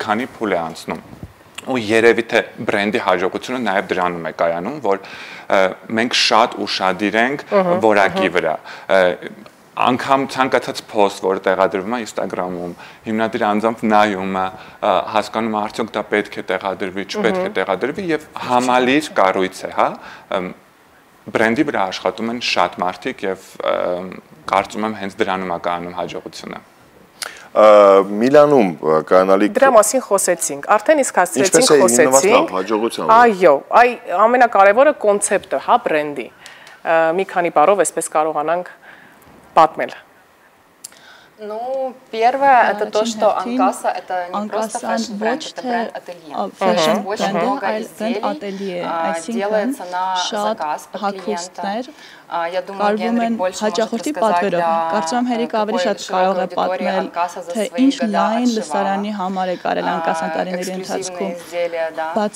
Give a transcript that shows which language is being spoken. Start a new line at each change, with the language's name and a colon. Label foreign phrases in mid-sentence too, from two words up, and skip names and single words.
Armenian: քանի փուլ է անցնում։ Ու երևի թե բրենդի հաջողությունը նաև դրանում է կայանում, որ մենք շատ ուշադիր ենք որակի վրա։ Անգամ ցանկացած post, որ տեղադրվում է Instagram-ում, հիմնադիրը անձամբ նայում է, հասկանում է արդյոք դա պետք է տեղադրվի, չպետք է տեղադրվի եւ համալիր կառույց է, հա։ Բրենդի վրա աշխատում են շատ մարդիկ եւ կարծում եմ հենց դրանում է կայանում հաջողությունը։ Միլանում կանալիք Դրա մասին խոսեցինք, արդեն իսկ հասցրեցինք խոսեցինք։ Այո, այ ամենակարևորը կոնցեպտը, հա, բրենդի։ Մի քանի բառով այսպես կարողանանք պատմել։
Russian: Ну, первое, это то, что Анкаса это не просто фэшн-бренд, это бренд-ателье. Очень много изделий делается на заказ под клиента. Я думаю, Генрик больше может рассказать для какой широкой аудитории Анкаса за свои года отшила эксклюзивные изделия, да.